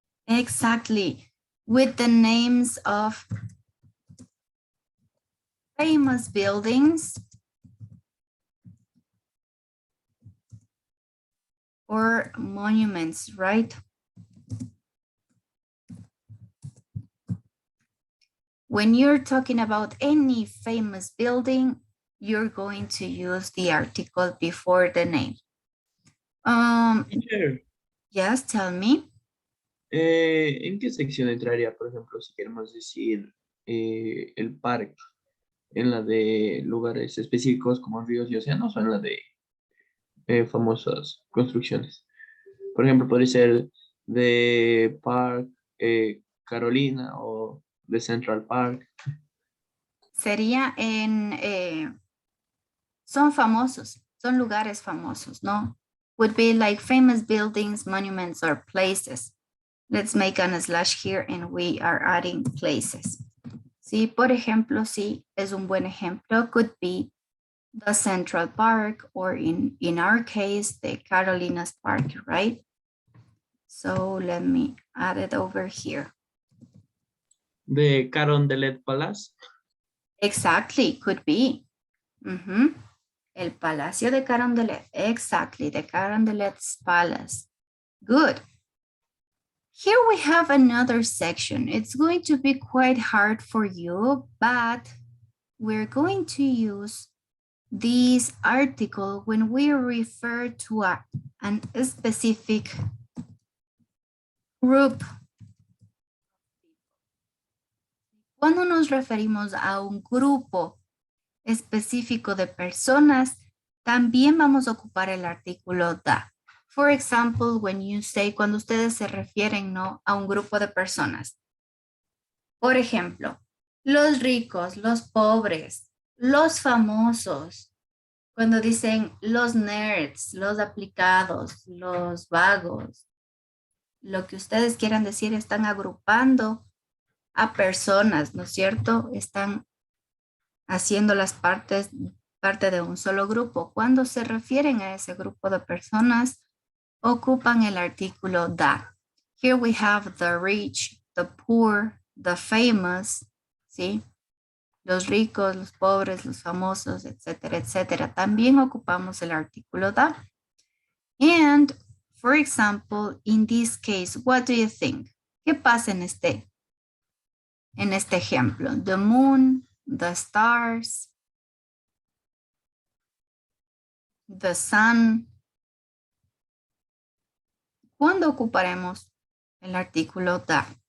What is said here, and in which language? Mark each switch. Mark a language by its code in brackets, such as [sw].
[en] Exactly, with the names of famous buildings or monuments, right? When you're talking about any famous building, you're going to use the article before the name. Teacher, Yes, tell me. [es] ¿en qué sección entraría, por ejemplo, si queremos decir el parque? ¿En la de lugares específicos como ríos y océanos o en la de famosas construcciones? Por ejemplo, podría ser de Park Carolina o de Central Park. Sería en, son famosos, son lugares famosos, ¿no? [en] Would be like famous buildings, monuments, or places. Let's make a slash here and we are adding places. [es] Sí, por ejemplo, sí, es un buen ejemplo. [en] Could be the Central Park or in our case, the Carolinas Park, right? So let me add it over here. De Carondelet Palace. Exactly, could be. [es] El Palacio de Carondelet. [en] Exactly, the Carondelet's Palace. Good. Here we have another section. It's going to be quite hard for you, but we're going to use this article when we refer to a specific group. [es] Cuando nos referimos a un grupo específico de personas, también vamos a ocupar el artículo da. [en] For example, when you say, [es] cuando ustedes se refieren, ¿no?, a un grupo de personas. Por ejemplo, los ricos, los pobres, los famosos. Cuando dicen los nerds, los aplicados, los vagos, lo que ustedes quieran decir, están agrupando a personas, ¿no es cierto? Están haciendo parte de un solo grupo. Cuando se refieren a ese grupo de personas, ocupan el artículo da. [en] Here we have the rich, the poor, the famous, ¿sí? [es] Los ricos, los pobres, los famosos, etcétera, etcétera. También ocupamos el artículo da. [en] And, for example, in this case, what do you think? [es] ¿Qué pasa en este ejemplo? [en] The moon, the stars, the sun. [es] ¿Cuándo ocuparemos el artículo da?